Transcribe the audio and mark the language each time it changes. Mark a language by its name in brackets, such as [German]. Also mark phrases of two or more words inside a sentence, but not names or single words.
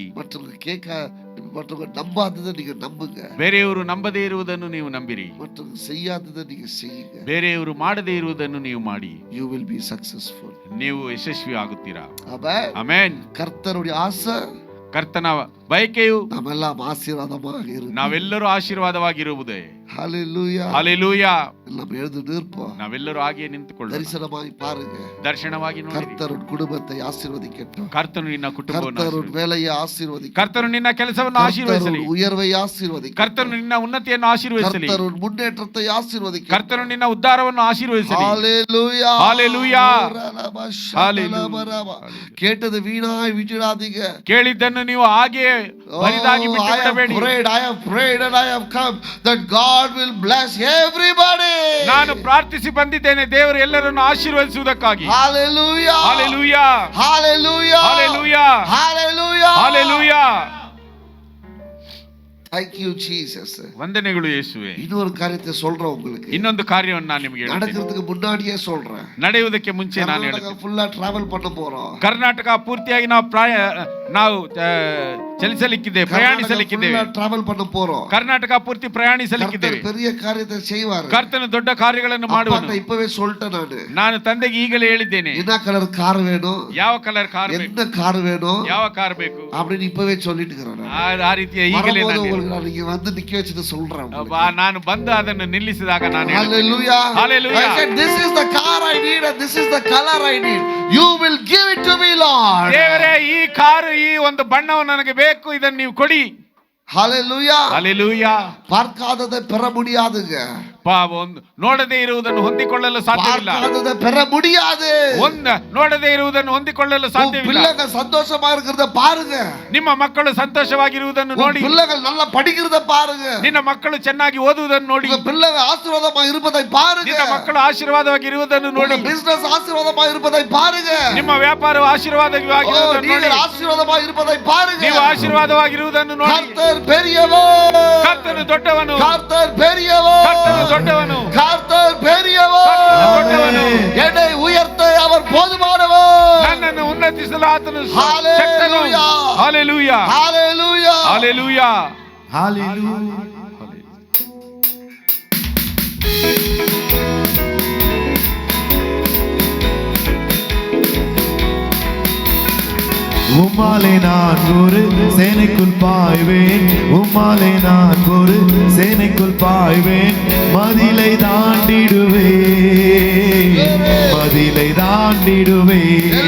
[Tamil] மற்றவங்க நம்பாததை நீங்க நம்புங்க, [Kannada] ಬೇರೆಯವರು ನಂಬದೇ ಇರುವುದನ್ನು ನೀವು ನಂಬಿರಿ, [Tamil] மற்றவங்க செய்யாததை நீங்க செய்யுங்க. [Kannada] ಬೇರೆಯವರು ಮಾಡದೇ ಇರುವುದನ್ನು ನೀವು ಮಾಡಿ, [English] you will be successful. [Kannada] ನೀವು ಯಶಸ್ವಿ ಆಗುತ್ತೀರಾ. [Tamil] ஆமென். [Kannada] ಆಮೆನ್. [Tamil] கர்த்தருடைய ஆசை [Kannada] ಕರ್ತನ ಬಯಕೆಯು [Tamil] நாமெல்லாம் ஆசீர்வாதமாக இருக்கு. [Kannada] ನಾವೆಲ್ಲರೂ ಆಶೀರ್ವಾದವಾಗಿರುವುದೇ. [Tamil] ஹalleluya. ஹalleluya. எல்லாம் எழுந்து நிற்போம். [Kannada] ನಾವೆಲ್ಲರೂ ಹಾಗೆ ನಿಂತುಕೊಳ್ಳೋಣ. [Tamil] தரிசனமாய் பாருங்க. [Kannada] ದರ್ಶನವಾಗಿ ನೋಡಿ. [Tamil] கர்த்தர் குடும்பத்தை ஆசீர்வதிக்கட்டும். [Kannada] ಕರ್ತನು ನಿನ್ನ ಕುಟುಂಬವನ್ನು [Tamil] கர்த்தர் வேலையை ஆசீர்வதிக்கட்டும். [Kannada] ಕರ್ತನು ನಿನ್ನ ಕೆಲಸವನ್ನು ಆಶೀರ್ವದಿಸಲಿ. [Tamil] கர்த்தர் உயர்வை ஆசீர்வதிக்கட்டும். [Kannada] ಕರ್ತನು ನಿನ್ನ ಉನ್ನತಿಯನ್ನು ಆಶೀರ್ವದಿಸಲಿ. [Tamil] கர்த்தர் முன்னேற்றத்தை ஆசீர்வதிக்கட்டும். [Kannada] ಕರ್ತನು ನಿನ್ನ ಉದ್ಧಾರವನ್ನು ಆಶೀರ್ವದಿಸಲಿ. [Tamil] ஹalleluya. ஹalleluya. ஹalleluya. கேட்டது வீணாய் விட்டுடாதீங்க. [Kannada] ಕೇಳಿದ್ದನ್ನು ನೀವು ಹಾಗೆ ಬರಿದಾಗಿ ಬಿಟ್ಟು ಬಿಡಬೇಡಿ. [English] I have prayed and I have come that God will bless everybody. [Kannada] ನಾನು ಪ್ರಾರ್ಥಿಸಿ ಬಂದಿದ್ದೇನೆ, ದೇವರು ಎಲ್ಲರನ್ನು ಆಶೀರ್ವದಿಸುವುದಕ್ಕಾಗಿ. [English] Hallelujah. Hallelujah. Hallelujah. Hallelujah. Hallelujah. Hallelujah. Thank you Jesus. [Kannada] ವಂದನೆಗಳು ಯೇಸುವೆ. [Tamil] இன்னொரு காரியத்தை சொல்றேன் உங்களுக்கு. [Kannada] ಇನ್ನೊಂದು ಕಾರ್ಯವನ್ನು ನಾನು ನಿಮಗೆ ಹೇಳ್ತೀನಿ. [Tamil] நடக்கிறதுக்கு முன்னாடியே சொல்றேன். [Kannada] ನಡೆಯುವುದಕ್ಕೆ ಮುಂಚೆ ನಾನು ಹೇಳ್ತೀನಿ. [English] fulla travel [Tamil] பண்ண போறோம். [Kannada] ಕರ್ನಾಟಕ ಪೂರ್ತಿಯಾಗಿ ನಾವು ಚಲಿಸಲಿಕ್ಕಿದ್ದೇವೆ, ಪ್ರಯಾಣಿಸಲಿಕ್ಕಿದ್ದೇವೆ. [Tamil] ಟ್ರಾವೆಲ್ பண்ண போறோம். [Kannada] ಕರ್ನಾಟಕ ಪೂರ್ತಿ ಪ್ರಯಾಣಿಸಲಿಕ್ಕಿದ್ದೇವೆ. [Tamil] பெரிய காரியத்தை செய்வார். [Kannada] ಕರ್ತನು ದೊಡ್ಡ ಕಾರ್ಯಗಳನ್ನು ಮಾಡುವನು. [Tamil] இப்பவே சொல்லிட்டேன் [Kannada] ನಾನು ತಂದೆಗೆ ಈಗಲೇ ಹೇಳಿದ್ದೇನೆ. [Tamil] என்ன கலர் கார் வேணும், [Kannada] ಯಾವ ಕಲರ್ ಕಾರ್ ಬೇಕು, [Tamil] என்ன கார் வேணும், [Kannada] ಯಾವ ಕಾರ್ ಬೇಕು [Tamil] அப்படின்னு இப்பவே சொல்லிட்டு இருக்கிறேன். [Kannada] ಆ ರೀತಿಯ ಈಗಲೇ [Tamil] நீங்க வந்து நிக்க வச்சுட்டு சொல்றேன். [Kannada] ನಾನು ಬಂದು ಅದನ್ನು ನಿಲ್ಲಿಸಿದಾಗ ನಾನು [English] Hallelujah. Hallelujah. I said this is the car I need and this is the color I need. You will give it to me Lord. [Kannada] ದೇವರೇ, ಈ ಕಾರು, ಈ ಒಂದು ಬಣ್ಣವು ನನಗೆ ಬೇಕು, ಇದನ್ನು ನೀವು ಕೊಡಿ. [English] Hallelujah. Hallelujah. [Tamil] பார்க்காததை பெற முடியாதுங்க. [Kannada] ನೋಡದೇ ಇರುವುದನ್ನು ಹೊಂದಿಕೊಳ್ಳಲು ಸಾಧ್ಯವಿಲ್ಲ. [Tamil] பார்க்காததை பெற முடியாது. [Kannada] ನೋಡದೇ ಇರುವುದನ್ನು ಹೊಂದಿಕೊಳ್ಳಲು ಸಾಧ್ಯವಿಲ್ಲ. [Tamil] பிள்ளைகள் சந்தோஷமா இருக்கிறத பாருங்க. [Kannada] ನಿಮ್ಮ ಮಕ್ಕಳು ಸಂತೋಷವಾಗಿರುವುದನ್ನು ನೋಡಿ. [Tamil] பிள்ளைகள் நல்லா படிக்கிறத பாருங்க. [Kannada] ನಿನ್ನ ಮಕ್ಕಳು ಚೆನ್ನಾಗಿ ಓದುವುದನ್ನು ನೋಡಿ. [Tamil] பிள்ளைகள் ஆசீர்வாதமா இருப்பதை பாருங்க. [Kannada] ನಿನ್ನ ಮಕ್ಕಳು ಆಶೀರ್ವಾದವಾಗಿರುವುದನ್ನು ನೋಡಿ. [Tamil] பிசிನೆஸ் ஆசீர்வாதமா இருப்பதை பாருங்க. [Kannada] ನಿಮ್ಮ ವ್ಯಾಪಾರವು ಆಶೀರ್ವಾದವಾಗಿರುವುದನ್ನು ನೋಡಿ. [Tamil] ஆசீர்வாதமா இருப்பதை பாருங்க. [Kannada] ನೀವು ಆಶೀರ್ವಾದವಾಗಿರುವುದನ್ನು ನೋಡಿ. [Tamil] கர்த்தர் பெரியவர். [Kannada] ಕರ್ತನು ದೊಡ್ಡವನು. [Tamil] கர்த்தர் பெரியவர். [Kannada] ಕರ್ತನು ದೊಡ್ಡವನು. [Tamil] கர்த்தர் பெரியவர். [Kannada] ದೊಡ್ಡವನು. [Tamil] என்னை உயர்த்த அவர் போதுமானவர். [Kannada] ನನ್ನನ್ನು ಉನ್ನತಿಸಲು ಆತನು ಶಕ್ತನು. ಹalleluya. ಹalleluya. ಹalleluya. ಹalleluya. [Tamil] உம்மாலே நான் ஒரு சேனைக்குள் பாய்வேன், உம்மாலே நான் ஒரு சேனைக்குள் பாய்வேன், மதிலை தாண்டிடுவேன், மதிலை தாண்டிடுவேன்.